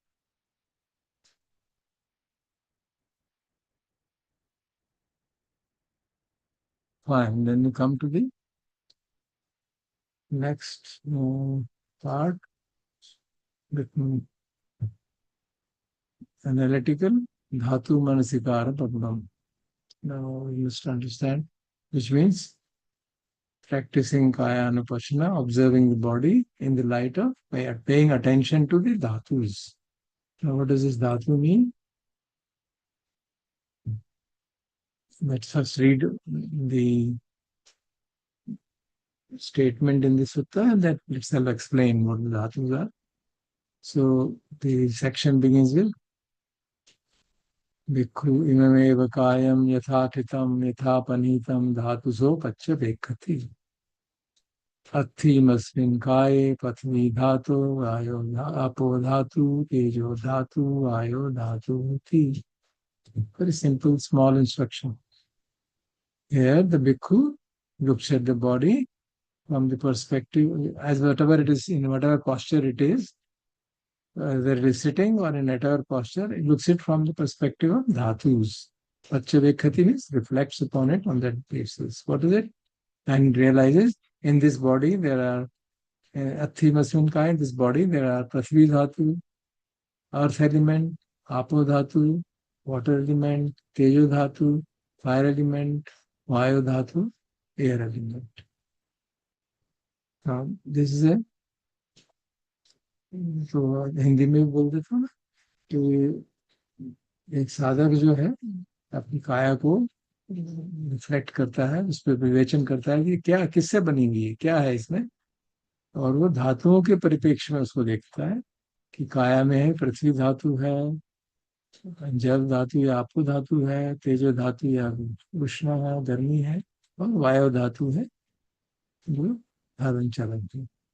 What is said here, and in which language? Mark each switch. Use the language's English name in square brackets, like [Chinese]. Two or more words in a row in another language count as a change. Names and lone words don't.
[English] Fine. Then you come to the next part. [Pali] analytical dhatu manasikara padam. [English] Now you must understand, which means practicing [Pali] kaya anupashana, [English] observing the body in the light of paying attention to the dhatus. Now what does this dhatu mean? Let's first read the statement in the sutta, and that itself explain what the dhatus are. So the section begins with [Pali] Bhikkhu imameva kayam yatha thitam yatha panitam dhatuso pacha vekkati. Athimasmin kaye pathvi dhatu ayo apo dhatu tejo dhatu ayo dhatu ti. [English] Very simple, small instruction. Here the bhikkhu looks at the body from the perspective, as whatever it is, in whatever posture it is, whether it is sitting or in whatever posture, it looks it from the perspective of dhatus. Pachavekkati means reflects upon it on that basis. What is it? And realizes in this body there are Athimasmin in this body there are [Pali] Prithvi dhatu, [English] earth element, [Pali] Apo dhatu, [English] water element, [Pali] Tejo dhatu, [English] fire element, [Pali] Vayu dhatu, [English] air element. Now, this is a, [Hindi] तो हिंदी में बोल देता हूँ ना कि एक साधक जो है अपनी काया को रिफ्लेक्ट करता है, उस पर विवेचन करता है कि क्या किससे बनी हुई है, क्या है इसमें, और वो धातुओं के परिप्रेक्ष्य में उसको देखता है कि काया में है पृथ्वी धातु है, जल धातु या आपो धातु है, तेजो धातु या उष्ण है, गर्मी है, और वायु धातु है जो धारण चलन है.